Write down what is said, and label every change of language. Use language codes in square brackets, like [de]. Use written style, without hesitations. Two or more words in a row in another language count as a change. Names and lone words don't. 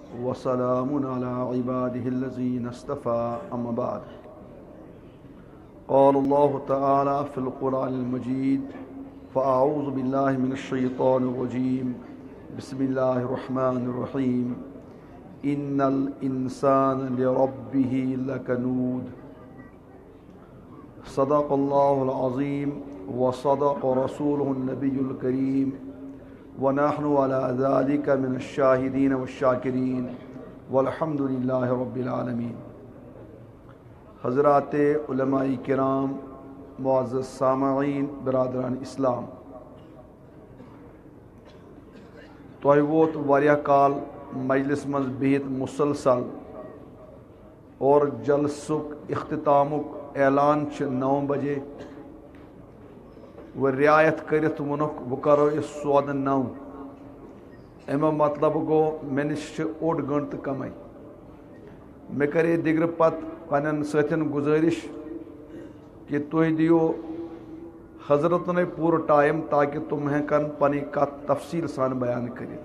[ar] وسلام على عباده الذين اصطفى أما بعد قال الله تعالى في القرآن المجيد فأعوذ بالله من الشيطان الرجيم بسم الله الرحمن الرحيم إن الإنسان لربه لكنود صدق الله العظيم وصدق رسوله النبي الكريم ونحن على ذلك من الشاهدين والشاكرين والحمد لله رب العالمين. [ur] حضرات علماء کرام، معزز سامعین، برادران اسلام، [ks] تۄہہِ ووت واریاہ کال مجلس منٛز بِہِتھ مسلسل اور جلسُک اختتامُک اعلان چھِ 9 بجے وہ رعایت کٔرِتھ ووٚنُکھ بہٕ کَرو یہِ سودٕ 9. اَمیُک مطلب گوٚو مےٚ نِش چھِ اوٚڑ گٲنٛٹہٕ کَمٕے. مےٚ کَرے دِگرٕ پتہٕ پنٛنٮ۪ن سٲتھٮ۪ن گُزٲرِش کہ تُہۍ دِیِو حضرتنٕے پوٗرٕ ٹایم تاکہِ تِم ہٮ۪کن پنٕنۍ کتھ تفصیٖل سان بیان کٔرِتھ.